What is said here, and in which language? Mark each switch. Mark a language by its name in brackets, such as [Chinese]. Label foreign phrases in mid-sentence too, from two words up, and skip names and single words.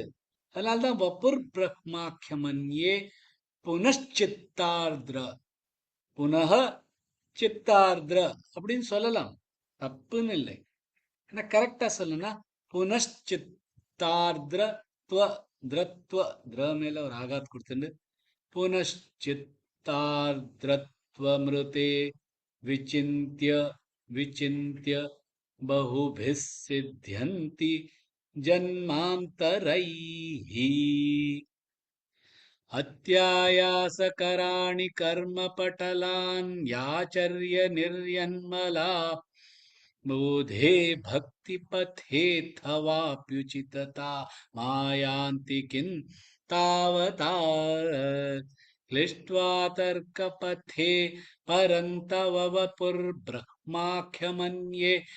[Tamil] அதனால்தான் [Sanskrit] वपुर् ब्रह्माख्यमन्ये पुनश्चित्तार्द्र पुनक चित्तार्द्र [Tamil] அப்படின்னு சொல்லலாம். தப்புன்னு இல்லை. ஆனா கரெக்டா சொல்லணும்னா [Sanskrit] पुनश्चित्तार्द्र त्व द्रत्व द्र [Tamil] மேல ஒரு ஆகாத் கொடுத்துட்டு [Sanskrit] पुनश्चित्तार्द्रत्वमृते विचिन्त्य विचिन्त्य बहुभिः सिद्ध्यन्ति जन्मान्तरैः अत्यायासकराणि कर्मपटलान्याचर्य निर्यन्मला बोधे भक्तिपथेऽथवाप्युचितता मायान्ति किं तावता क्लिष्ट्वा तर्कपथे परन्तव वपुर्ब्रह्माख्यमन्ये